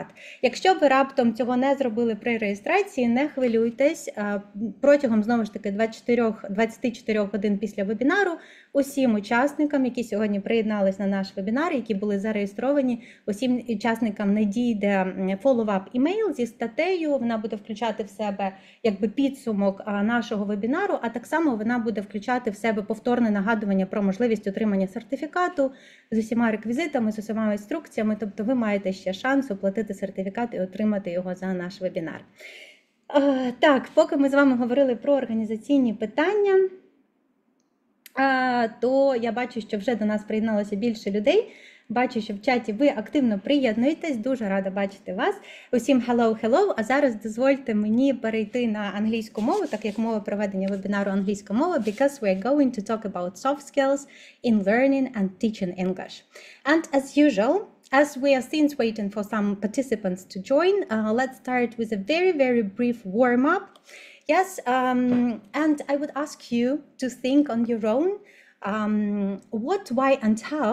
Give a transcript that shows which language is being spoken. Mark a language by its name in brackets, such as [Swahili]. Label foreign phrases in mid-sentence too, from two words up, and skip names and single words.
[Ukrainian] Якщо ви раптом цього не зробили при реєстрації, не хвилюйтесь. Протягом, знову ж таки, 24 годин після вебінару усім учасникам, які сьогодні приєднались на наш вебінар, які були зареєстровані, усім учасникам надійде [English] follow-up email [Ukrainian] зі статтею. Вона буде включати в себе підсумок нашого вебінару, а так само вона буде включати в себе повторне нагадування про можливість отримання сертифікату з усіма реквізитами, з усіма інструкціями. Тобто ви маєте ще шанс оплатити сертифікат і отримати його за наш вебінар. Так, поки ми з вами говорили про організаційні питання, то я бачу, що вже до нас приєдналося більше людей. Бачу, що в чаті ви активно приєднуєтесь, дуже рада бачити вас. Усім hello. А зараз дозвольте мені перейти на англійську мову, так як мова проведення вебінару англійською мовою, [English] because we're going to talk about soft skills in learning and teaching English. And as usual, as we are since waiting for some participants to join, let's start with a very brief warm-up. Yes, and I would ask you to think on your own what, why, and how.